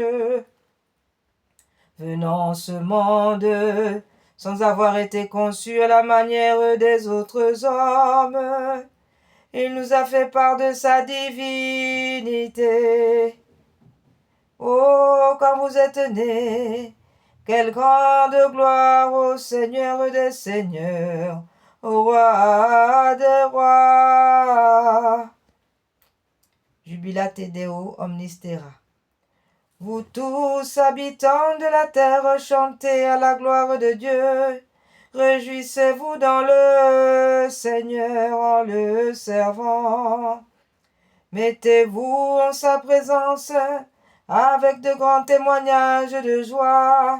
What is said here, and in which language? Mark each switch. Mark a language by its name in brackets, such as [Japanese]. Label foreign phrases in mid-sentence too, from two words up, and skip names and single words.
[French] Venant en ce monde, sans avoir été conçu à la manière des autres hommes, il nous a fait part de sa divinité. Oh, quand vous êtes nés, quelle grande gloire au Seigneur des Seigneurs, au Roi des Rois. [Latin] jubilate Deo omnis terra. [French] Vous tous, habitants de la terre, chantez à la gloire de Dieu. Réjouissez-vous dans le Seigneur en le servant. Mettez-vous en sa présence avec de grands témoignages de joie.